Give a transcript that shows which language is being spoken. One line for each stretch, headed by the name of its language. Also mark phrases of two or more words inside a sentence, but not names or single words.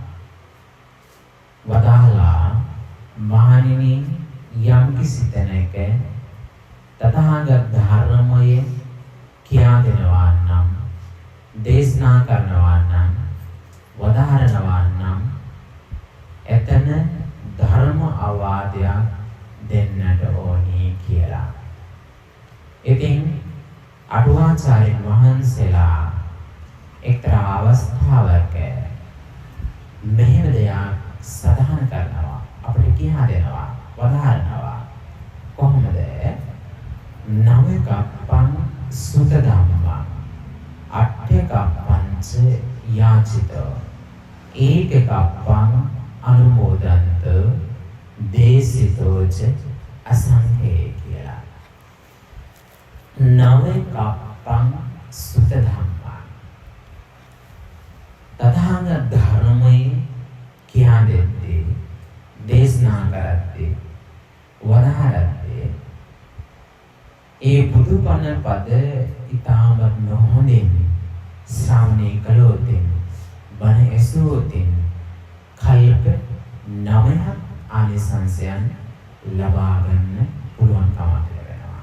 Sinhala: වදාලා මහණෙනි යම් කිසි තැනක තථාගත ධර්මයේ කියා දෙනවා නම් දේශනා කරනවා නම් වදාරනවා නම් එතන ධර්ම අවවාදයක් දෙන්නට ඕනේ කියලා. ඉතින් අටුවාචාර්යන් වහන්සේලා එක්තරා අවස්ථාවක මෙහෙම දෙයක් සඳහන් කරනවා. අපිට කියා දෙනවා වදාරනවා කොහොමද
Pali: නවකප්පං සුත ධම්මං අට්ඨකප්පං ච යාචිතෝ ඒකකප්පං අනුමෝදන්ත දේසිතෝ ච අසංඛේ කියලා නවකප්පං සුත ධම්මං
Sinhala: තථාගත ධර්මයේ කියා දෙද්දී දේශනා කරද්දී වදාරද්දී ඒ බුදුබණ පද ඉතාමත් නොහොඳින් ශ්‍රවණය කළොත් බණ ඇසුවොත් කල්ප 9ක් ආනිසංසයන් ලබා ගන්න පුළුවන්කමක් ලැබෙනවා.